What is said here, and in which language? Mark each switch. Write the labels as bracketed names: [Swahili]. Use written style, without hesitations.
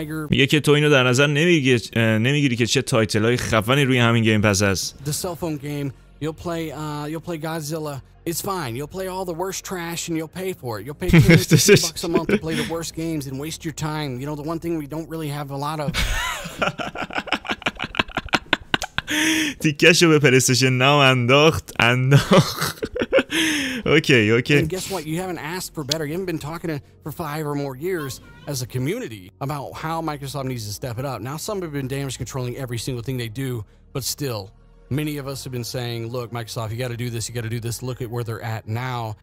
[Persian] میگه که تو اینو در نظر نمیگیری که چه تایتلای خفنی روی همین گیم پس هست. [English] You'll play Godzilla. It's fine. You'll play all the worst trash and you'll pay for it. You'll pay $50 a month to play the worst games and waste your time. You know, the one thing we don't really have a lot of. [Persian] تیکشو به پلیستیشن ناو انداخت. [English] Okay. And guess what? You haven't asked for better. You haven't been talking for 5 or more years as a community about how Microsoft needs to step it up. Now, some have been damage controlling every single thing they do, but still. Many of us have been saying, look, Microsoft, you got to do this, you got to do this. Look at where they're at now.